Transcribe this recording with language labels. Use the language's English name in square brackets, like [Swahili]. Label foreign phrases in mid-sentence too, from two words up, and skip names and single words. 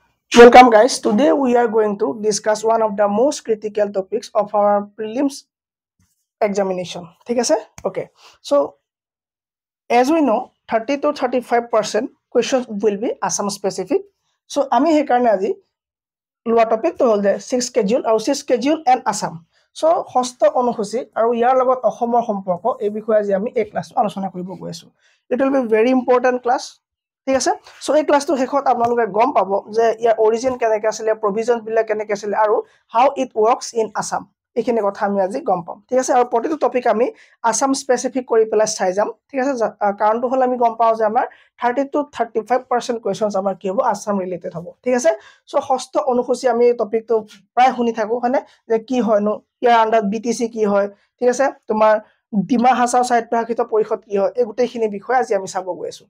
[English] Welcome guys. Today we are going to discuss one of the most critical topics of our prelims examination. [Hindi] ठीक है Okay. [English] So as we know 30 to 35% questions will be Assam specific. [Assamese] So আমি হেকাৰণে আজি লোৱা টপিকটো হ'ল যে 6 schedule আৰু 6 [English] schedule and Assam. [Assamese] So ষষ্ঠ অনুসূচী আৰু ইয়াৰ লগত অসমৰ সম্পৰ্ক এই বিষয়ে আজি আমি এই ক্লাছ আলোচনা কৰিব গৈ আছো. [English] It will be very important class. [Assamese] ঠিক আছে সো এই ক্লাছটো শেষত আপোনালোকে গম পাব যে ইয়াৰ অৰিজিন কেনেকৈ আছিল প্ৰভিজন বিলাক কেনেকৈ আছিল আৰু [English] how it works in Assam [Assamese] এইখিনি কথা আমি আজি গম পাম ঠিক আছে আৰু প্ৰতিটো টপিক আমি [English] Assam specific [Assamese] কৰি পেলাই চাই যাম ঠিক আছে কাৰণটো হ'ল আমি গম পাও যে আমাৰ [English] 30 to 35% [Assamese] কোৱেশ্চনস আমাৰ কি হ'ব আসাম ৰিলেটেড হ'ব ঠিক আছে সো ষষ্ঠ অনুসূচী আমি এই টপিকটো প্ৰায় শুনি থাকো হয়নে যে কি হয়নো ইয়াৰ আন্ডাৰ বিটিসি কি হয় ঠিক আছে তোমাৰ ডিমা হাছাও সাহিত্য শাখিত পৰিষদ কি হয় এই গোটেইখিনি বিষয় আজি আমি চাব গৈ আছো